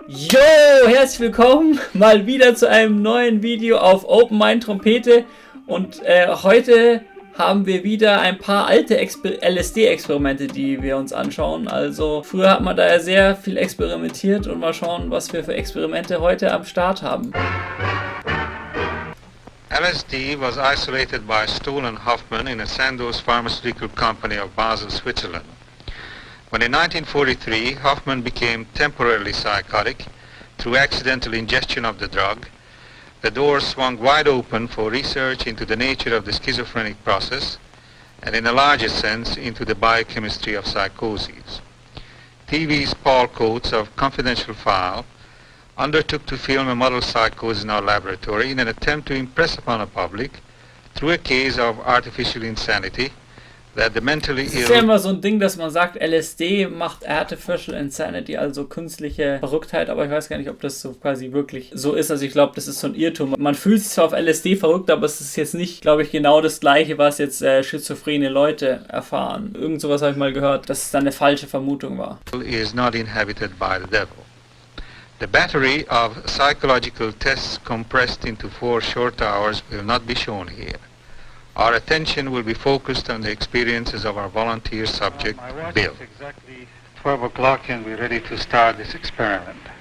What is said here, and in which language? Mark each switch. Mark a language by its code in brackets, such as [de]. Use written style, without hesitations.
[de] Jo, herzlich willkommen mal wieder zu einem neuen Video auf Openmind-Trompete und heute haben wir wieder ein paar alte LSD-Experimente, die wir uns anschauen. Also früher hat man da ja sehr viel experimentiert und mal schauen, was wir für Experimente heute am Start haben. [en] LSD was isolated by Stoll and Hoffman in a Sandoz pharmaceutical company of Basel, Switzerland. When in 1943 Hoffman became temporarily psychotic through accidental ingestion of the drug, the doors swung wide open for research into the nature of the schizophrenic process and in a larger sense into the biochemistry of psychoses. TV's Paul Coates of Confidential File undertook to film a model psychosis in our laboratory in an attempt to impress upon the public through a case of artificial insanity that the mentally [de] Es [en] ill... [de] ist ja immer so ein Ding, dass man sagt, LSD macht Artificial Insanity, also künstliche Verrücktheit, aber ich weiß gar nicht, ob das so quasi wirklich so ist. Also ich glaube, das ist so ein Irrtum. Man fühlt sich zwar auf LSD verrückt, aber es ist jetzt nicht, glaube ich, genau das Gleiche, was jetzt schizophrene Leute erfahren. Irgend sowas habe ich mal gehört, dass es dann eine falsche Vermutung war. [en] ...is not inhabited by the devil. The battery of psychological tests compressed into 4 short hours will not be shown here. Our attention will be focused on the experiences of our volunteer subject, Bill. It's exactly 12 o'clock and we're ready to start this experiment.